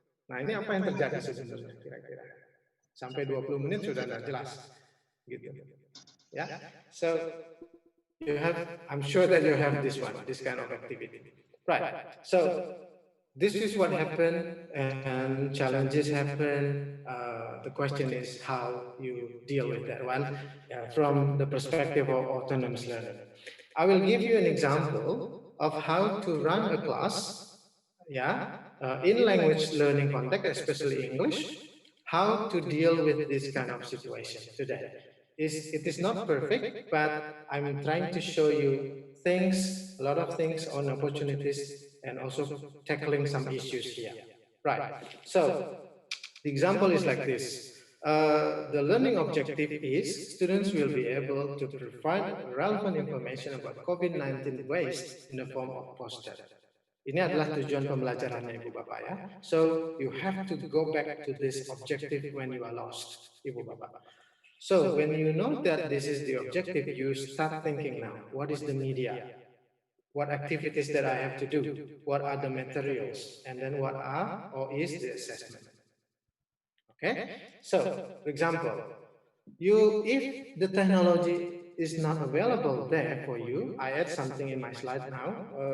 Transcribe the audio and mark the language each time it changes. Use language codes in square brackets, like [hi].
[id] Nah, ini apa yang terjadi sebenarnya kira-kira? Sampai 20 menit sudah tidak jelas. Gitu. Ya. [en] So you have, I'm sure that you have this one, this kind of activity. Right. So this is what happened, and challenges happen. The question is how you deal with that one from the perspective of autonomous learning. I will give you an example of how to run a class, in language learning context, especially English, how to deal with this kind of situation today. It is not perfect, but I'm trying to show you things, a lot of things on opportunities, and also tackling some issues here. Right. So the example is like this. The learning objective is students will be able to provide relevant information about COVID-19 waste in the form of poster. [id] Ini adalah tujuan pembelajarannya Ibu Bapak ya. [en] So you have to go back to this objective when you are lost, Ibu Bapak. So when you know that this is the objective, you start thinking now, what is the media? What activities that I have to do? What are the materials? And then what are or is the assessment? Okay, so for example, if the technology is not available there for you, I add something in my slide now.